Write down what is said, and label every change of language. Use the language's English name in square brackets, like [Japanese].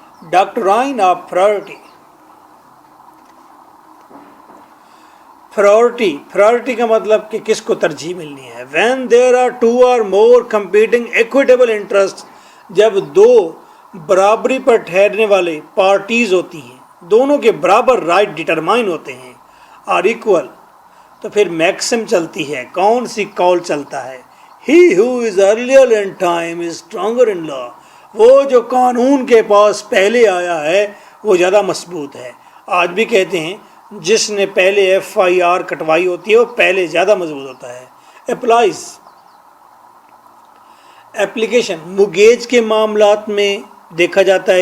[Urdu] Doctrine of priority کا مطلب کہ کس کو ترجیح ملنی ہے. [English] when there are two or more competing equitable interests، [Urdu] جب دو برابری پر ٹھہرنے والے پارٹیز ہوتی ہیں، دونوں کے برابر رائٹ ڈٹرمائن ہوتے ہیں اور ایکول، تو پھر میکسم چلتی ہے. کون سی قول چلتا ہے؟ [English] he who is earlier in time is stronger in law، [Urdu] وہ جو قانون کے پاس پہلے آیا ہے وہ زیادہ مضبوط ہے. آج بھی کہتے ہیں جس نے پہلے FIR کٹوائی ہوتی ہے وہ پہلے زیادہ مضبوط ہوتا ہے. اپلائز اپلیکیشن مگیج کے معاملات میں دیکھا جاتا ہے.